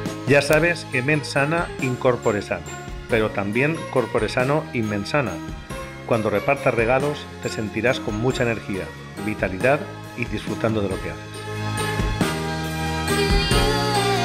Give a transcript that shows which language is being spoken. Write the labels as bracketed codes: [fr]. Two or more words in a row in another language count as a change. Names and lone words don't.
[es] Ya sabes que [la] mens sana in corpore sano, [es] pero también [la] corpore sano in mens sana. [es] Cuando repartas regalos te sentirás con mucha energía, vitalidad y disfrutando de lo que haces.